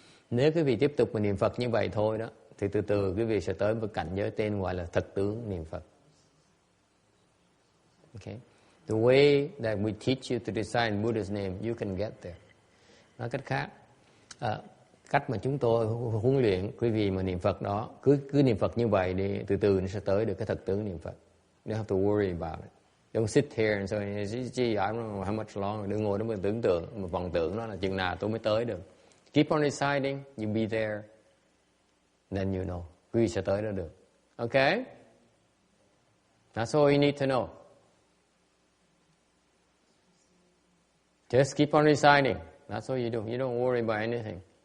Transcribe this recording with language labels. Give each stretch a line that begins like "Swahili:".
Vietnamese: Nếu quý vị tiếp tục mà niệm Phật như vậy thôi đó, thì từ từ quý vị sẽ tới một cảnh giới tên gọi là thực tướng niệm Phật.
English: Okay? The way that we teach you to recite Buddha's name, you can get there.
Vietnamese: Nói cách khác, cách mà chúng tôi huấn luyện quý vị mà niệm Phật đó, cứ niệm Phật như vậy thì từ từ nó sẽ tới được cái thực tướng niệm Phật.
English: You don't have to worry about it. Don't sit here and say, I don't know how much longer.
Vietnamese: Đừng ngồi đó mà tưởng tượng, mà vọng tưởng nó là chừng nào tôi mới tới được.
English: Keep on reciting, you be there, then you know.
Vietnamese: Quý vị sẽ tới đó được.
English: Okay? That's all you need to know. Just keep on reciting. That's all you do. You don't worry about anything.